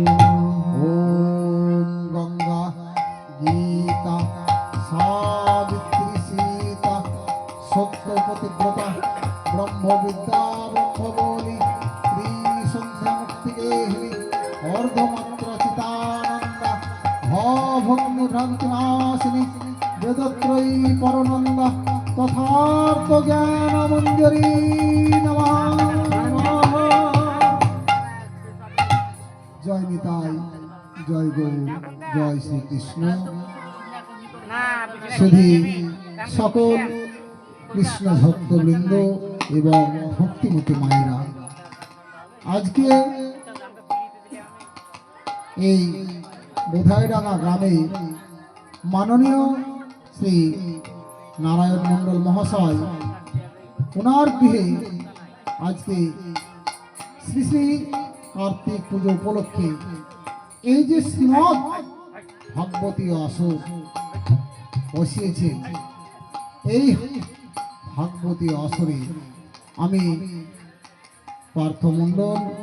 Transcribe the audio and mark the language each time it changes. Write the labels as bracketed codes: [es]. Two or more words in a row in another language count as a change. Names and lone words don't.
[sa] ओम गंगा गीता सावित्री सीता सत्य पतिव्रता ब्रह्म विद्या ब्रह्मबोली श्री संध्या मुक्ति गेहिनी अर्धमात्र चितानंद भक्ति भ्रांतिनाशिनी वेदत्रयी परनंद तथार्थ ज्ञान मंजरी नमः जय निताई जय गौर जय श्री कृष्ण [bn] শুধু সকল কৃষ্ণ ভক্তবৃন্দ এবং ভক্তিমতী মায়েরা আজকে এই বোধাইডাঙ্গা গ্রামে মাননীয় শ্রী নারায়ণ মণ্ডল মহাশয় ওনার গৃহে আজকে শ্রী শ্রী কার্তিক পুজো উপলক্ষে এই যে শ্রীমৎ ভাগবতী আসর বসিয়েছে এই ভাগবতী আসরে আমি পার্থ মণ্ডল